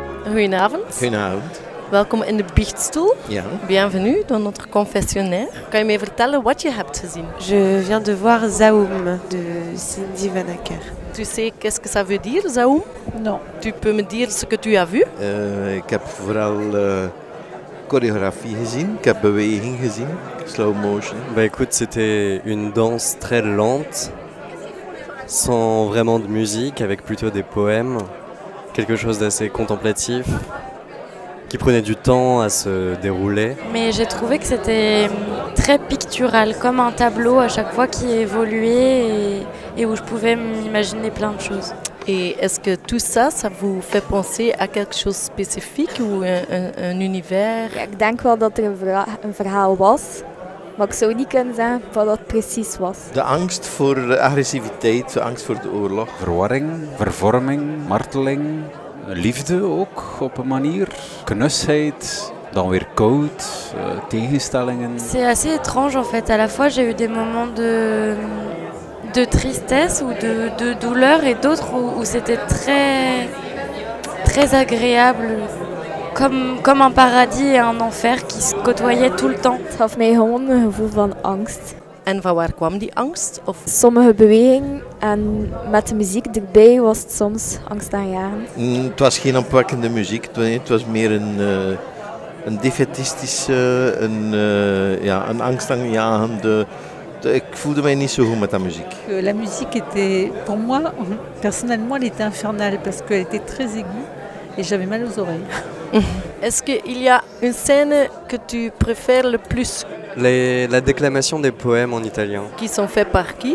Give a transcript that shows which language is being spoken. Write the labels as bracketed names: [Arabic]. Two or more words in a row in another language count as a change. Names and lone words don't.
[Dutch] Goedenavond. Goedenavond. Welkom in de biechtstoel. Ja. [French] Bienvenue dans notre confessionnaire. [Dutch] Kan je mij vertellen wat je hebt gezien? [French] Je viens de voir Zaoum de Cindy Van Acker. Tu sais qu'est-ce que ça veut dire, Zaoum? Non. Tu peux me dire ce que tu as vu? [Dutch] Ik heb vooral choreografie gezien, ik heb beweging gezien, [English] slow motion. [French] Bah écoute, c'était une danse très lente, sans vraiment de musique, avec plutôt des poèmes, quelque chose d'assez contemplatif, qui prenait du temps à se dérouler. Mais j'ai trouvé que c'était très pictural, comme un tableau à chaque fois qui évoluait et où je pouvais m'imaginer plein de choses. Et est-ce que tout ça, ça vous fait penser à quelque chose de spécifique ou un univers? [Dutch] Ja, ik denk wel dat er een verhaal was, maar ik zou niet kunnen zeggen wat dat precies was. De angst voor de agressiviteit, de angst voor de oorlog. Verwarring, vervorming, marteling, liefde ook op een manier, knusheid, dan weer koud, tegenstellingen. [French] C'est assez étrange en fait, à la fois j'ai eu des moments de tristesse ou de douleur et d'autres où c'était très agréable, comme un paradis et un enfer qui se côtoyaient tout le temps. [Dutch] Het gaf mij gewoon een gevoel van angst. En van waar kwam die angst? Of Sommige bewegingen en met de muziek erbij was het soms angstaanjagend. Het was geen opwekkende muziek, het was meer een defetistische, een angstaanjagende. Ik voelde mij niet zo goed met [French] la musique. La musique était, pour moi, personnellement, elle était infernale parce qu'elle était très aiguë et j'avais mal aux oreilles. est-ce qu'il y a une scène que tu préfères le plus? La déclamation des poèmes en italien, Qui sont faits par qui?